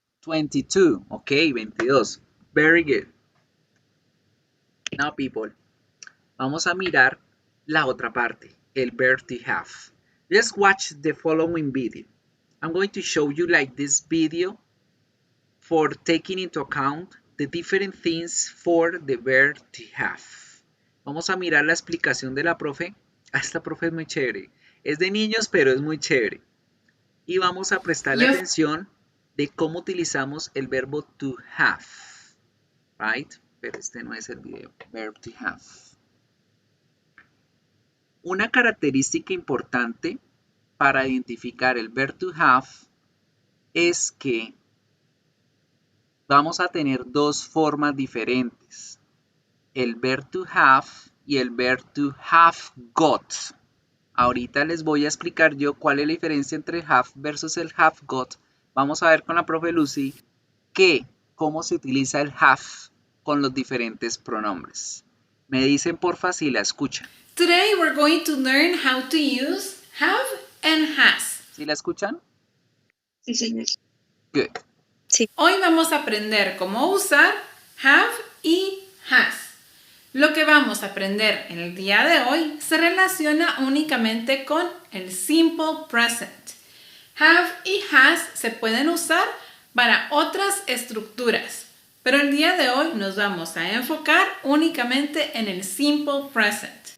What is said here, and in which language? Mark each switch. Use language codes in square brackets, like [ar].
[en] 22, ok, 22. Very good. Now people, [es] vamos a mirar la otra parte, [en] el verb to have. Let's watch the following video. I'm going to show you like this video for taking into account the different things for the verb to have. [es] Vamos a mirar la explicación de la profe. Esta profe es muy chévere. Es de niños, pero es muy chévere. Y vamos a prestarle atención de cómo utilizamos el verbo to have. [en] Right? [es] Pero este no es el video. Verb to have. Una característica importante para identificar el verb to have es que vamos a tener dos formas diferentes. El verb to have y el verb to have got. Ahorita les voy a explicar yo cuál es la diferencia entre have versus el have got. Vamos a ver con la profe Lucy cómo se utiliza el have con los diferentes pronombres. Me dicen porfa si la escuchan. [en] Today we're going to learn how to use have and has. [es] ¿Sí la escuchan? Sí, señor. [en] Good. [es] Sí. Hoy vamos a aprender cómo usar have y has. Lo que vamos a aprender en el día de hoy se relaciona únicamente con el simple present. Have y has se pueden usar para otras estructuras, pero el día de hoy nos vamos a enfocar únicamente en el simple present.